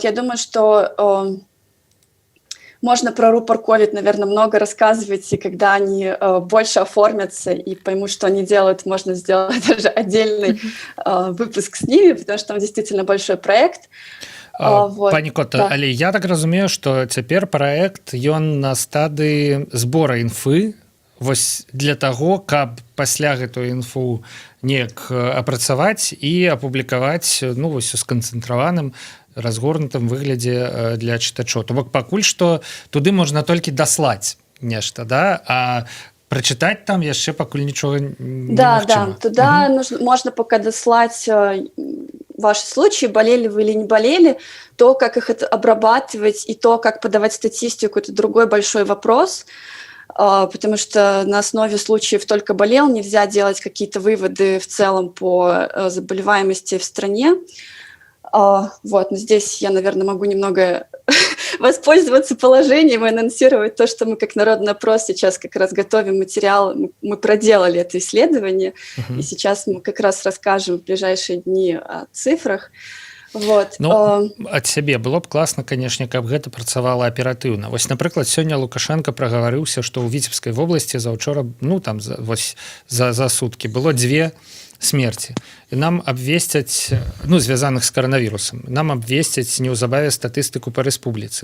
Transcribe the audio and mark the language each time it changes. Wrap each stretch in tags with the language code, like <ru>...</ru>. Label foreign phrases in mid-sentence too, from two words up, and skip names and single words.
<ru>Я думаю, что можно про Рупор Ковид, наверное, много рассказывать, и когда они больше оформятся и поймут, что они делают, можно сделать даже отдельный выпуск с ними, потому что там действительно большой проект. Вот.</ru> <be>Пані Кота, да. Але я так разумею, што цяпер праект ён на стадыі збора інфы, вось для таго, каб пасля гэтую інфу неяк апрацаваць і апублікаваць, ну, вось у сканцэнтраваным разгорнутым выглядзе для чытачоў. То бок пакуль што туды можна толькі даслаць нешта, да, а прачытаць там яшчэ пакуль нічога немагчыма.</be> <ru>Да, туда можно пока дослать ваши случаи, болели вы или не болели, то, как их обрабатывать и то, как подавать статистику, это другой большой вопрос, потому что на основе случаев только болел, нельзя делать какие-то выводы в целом по заболеваемости в стране. Вот, но здесь я, наверное, могу немного воспользоваться положением и анонсировать то, что мы как народный опрос сейчас как раз готовим материал, мы проделали это исследование, и сейчас мы как раз расскажем в ближайшие дни о цифрах. Вот.</ru> <be>Ну, ад сябе было б класна, канешне, каб гэта працавала аператыўна. Вось, напрыклад, сёння Лукашенко прагаварыўся, што ў Віцебскай вобласці заўчора, ну, там, за суткі было 2 смерти. І нам абвесцяць, ну, звязаных з каранавірусам, нам абвесцяць неўзабаве статыстыку па рэспубліцы.</be>